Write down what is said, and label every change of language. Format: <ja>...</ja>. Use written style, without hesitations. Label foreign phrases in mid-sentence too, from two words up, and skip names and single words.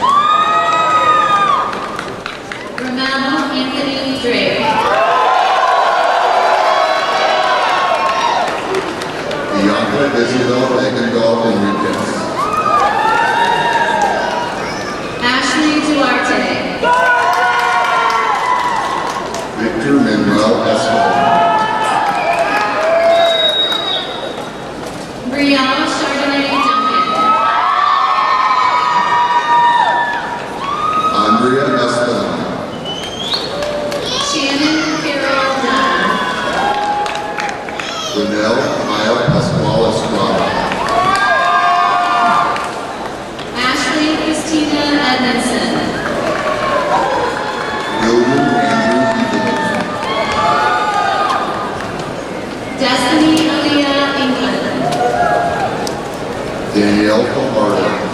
<en>Romano Anthony Drake. Bianca Isabel Egendorf Enriquez. Ashley Duarte. Victor Manuel Escobar. Brielle Chardonnay Duncan. Andrea Espinal. Shannon Carol Dunn. Linnell Kyle Pascual Estrada. Ashley Christina Edmondson. William Andrew Eagleton. Destiny Aaliyah England. Danielle Fajardo.</en>